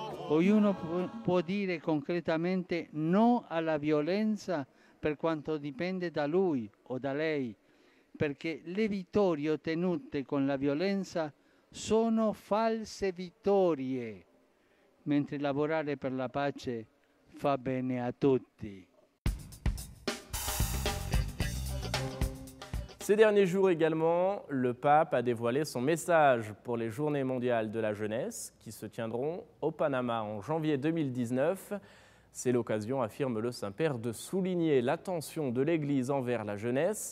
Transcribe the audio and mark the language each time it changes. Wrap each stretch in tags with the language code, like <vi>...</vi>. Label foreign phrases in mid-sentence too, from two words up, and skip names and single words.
<it>Ognuno può dire concretamente no alla violenza per quanto dipende da lui o da lei, perché le vittorie ottenute con la violenza sono false vittorie, mentre lavorare per la pace fa bene a tutti.</it> <fr>Ces derniers jours également, le pape a dévoilé son message pour les Journées mondiales de la jeunesse qui se tiendront au Panama en janvier 2019. C'est l'occasion, affirme le Saint-Père, de souligner l'attention de l'Église envers la jeunesse.</fr>